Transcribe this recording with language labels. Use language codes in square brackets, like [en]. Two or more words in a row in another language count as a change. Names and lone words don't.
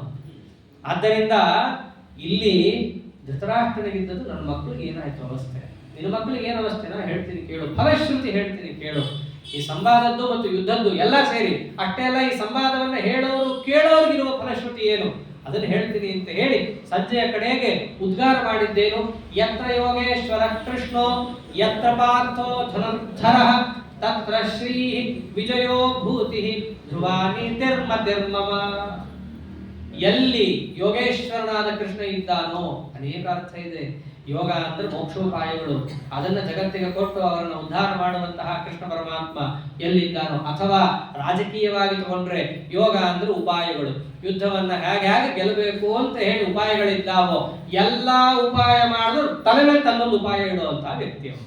[kn] ಆದ್ದರಿಂದ ಇಲ್ಲಿ ಧೃತರಾಷ್ಟ್ರನಿಗಿದ್ದದ್ದು ನನ್ನ ಮಕ್ಕಳಿಗೆ ಏನಾಯ್ತು ಅವಸ್ಥೆ, ನಿನ್ನ ಮಕ್ಕಳಿಗೆ ಏನು ಅವಸ್ಥೆ ನಾ ಹೇಳ್ತೀನಿ ಕೇಳು, ಫಲಶ್ರುತಿ ಹೇಳ್ತೀನಿ ಕೇಳು. ಈ ಸಂವಾದದ್ದು ಮತ್ತು ಯುದ್ಧದ್ದು ಎಲ್ಲ ಸೇರಿ ಅಷ್ಟೇ ಅಲ್ಲ, ಈ ಸಂವಾದವನ್ನ ಹೇಳೋರು ಕೇಳೋರಿಗಿರುವ ಫಲಶ್ರುತಿ ಏನು ಅದನ್ನು ಹೇಳ್ತೀನಿ ಅಂತ ಹೇಳಿ ಸಂಜೆಯ ಕಡೆಗೆ ಉದ್ಗಾರ ಮಾಡಿದ್ದೇನು. [sa] ಯತ್ರ ಯೋಗೇಶ್ವರ ಕೃಷ್ಣೋ ಯತ್ರ ಪಾರ್ಥೋ ಧನುರ್ಧರಃ ತತ್ರ ಶ್ರೀ ವಿಜಯೋ ಭೂತಿ ಧ್ರುವಾನಿ ತಿರ್ಮಮ. [kn] ಎಲ್ಲಿ ಯೋಗೇಶ್ವರನಾದ ಕೃಷ್ಣ ಇದ್ದಾನೋ, ಅನೇಕ ಅರ್ಥ ಇದೆ. ಯೋಗ ಅಂದ್ರೆ ಮೋಕ್ಷೋಪಾಯಗಳು, ಅದನ್ನ ಜಗತ್ತಿಗೆ ಕೊಟ್ಟು ಅವರನ್ನು ಉದ್ಧಾರ ಮಾಡುವಂತಹ ಕೃಷ್ಣ ಪರಮಾತ್ಮ ಎಲ್ಲಿದ್ದಾನೋ, ಅಥವಾ ರಾಜಕೀಯವಾಗಿ ತಗೊಂಡ್ರೆ ಯೋಗ ಅಂದ್ರೆ ಉಪಾಯಗಳು, ಯುದ್ಧವನ್ನ ಹೇಗೆ ಗೆಲ್ಲಬೇಕು ಅಂತ ಹೇಳಿ ಉಪಾಯಗಳಿದ್ದಾವೋ ಎಲ್ಲಾ ಉಪಾಯ ಮಾಡಿದ್ರು ತಲೆ ಮೇಲೆ ತನ್ನೊಂದು ಉಪಾಯ ಇಡುವಂತಹ ವ್ಯಕ್ತಿ ಅವನು.